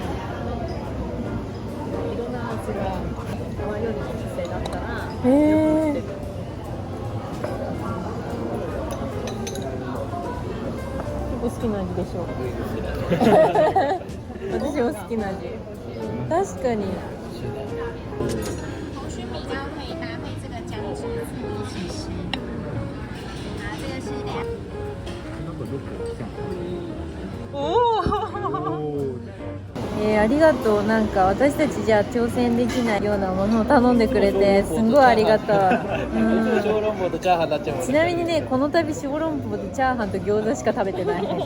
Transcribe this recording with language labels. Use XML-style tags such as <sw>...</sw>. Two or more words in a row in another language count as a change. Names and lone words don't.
<ja>いろんな味が玉料理の店だったら。結構好きな味でしょ。私も好きな味。確かに。</ja> <zh>须米椒可以搭配这个姜汁醋一起吃。啊，这个是2。</zh> <ja>なんかどっか来た。ありがとう。なんか私たちじゃ挑戦できないようなものを頼んでくれてすごいありがたい。小籠包とチャーハンになっちゃうもんね。ちなみにね、この度小籠包とチャーハンと餃子しか食べてない。</ja>